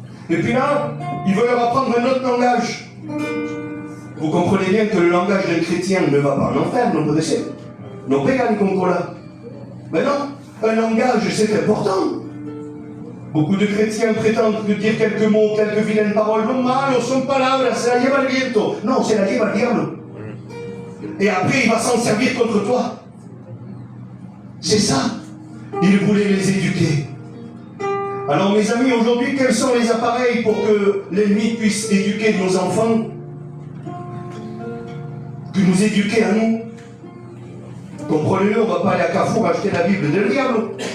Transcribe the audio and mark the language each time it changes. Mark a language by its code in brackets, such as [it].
[fr] Et puis là, il veut leur apprendre un autre langage. Vous comprenez bien que le langage d'un chrétien ne va pas en enfer, [es] non puede ser. No pegan con cola. [fr] Mais non, un langage c'est important. Beaucoup de chrétiens prétendent dire quelques mots, quelques vilaines paroles. [es] No malo, son palabras, se la lleva el viento. Non, se la lleva el diablo. [fr] Et après, il va s'en servir contre toi. C'est ça. Il voulait les éduquer. Alors mes amis, aujourd'hui, quels sont les appareils pour que l'ennemi puisse éduquer nos enfants? Que nous éduquer à nous? Comprenez-le, on ne va pas aller à Carrefour acheter la Bible del diable.